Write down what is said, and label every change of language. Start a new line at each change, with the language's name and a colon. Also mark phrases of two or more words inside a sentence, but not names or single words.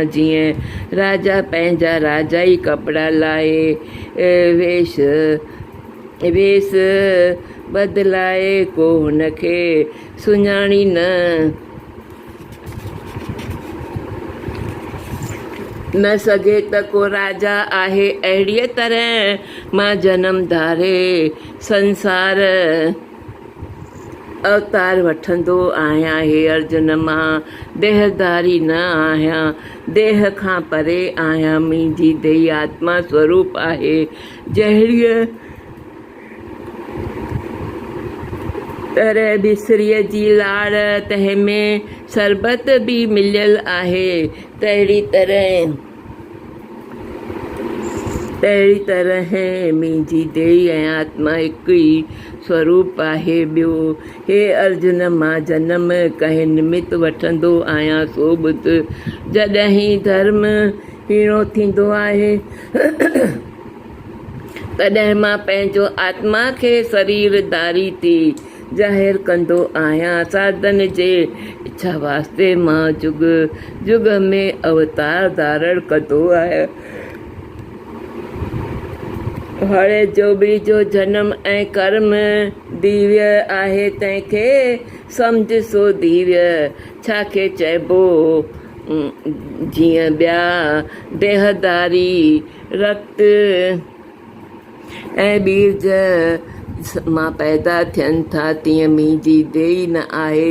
Sindhi: जीअं राजा पंहिंजा राजाई कपिड़ा लाहे वेश बदिलाए, को हुनखे सुञाणी न सघे त को राजा आहे। अहिड़ीअ तरह मां जनम धारे संसार अवतार वठंदो आहियां। हे अर्जुन, मां देहधारी न आहियां, देह खां परे आहियां। मुंहिंजी देही आत्मा स्वरूप आहे। जहिड़ीअ तरह बिसरीअ जी लाड़ तंहिंमें शरबत बि मिलियल आहे, तहिड़ी तरह मुंहिंजी देही ऐं आत्मा हिकु ई स्वरूप आहे। ॿियो, हे अर्जुन, मां जनम कंहिं निमित्त वठंदो आहियां सो ॿुध। जॾहिं धर्म हीणो थींदो आहे तॾहिं मां पंहिंजो आत्मा खे शरीरधारी थी ज़ाहिर कंदो आहियां। साधन जे इच्छा वास्ते मां जुग जुग में अवतार धारण कंदो आहियां। हाणे जोबड़ी जो जनम ऐं कर्म दिव्य आहे, तंहिंखे सम्झ सो दिव्य छाखे चइबो। जीअं ॿिया देहधारी रक्त ऐं बीज मां पैदा थियनि था, तीअं मुंहिंजी देही न आहे।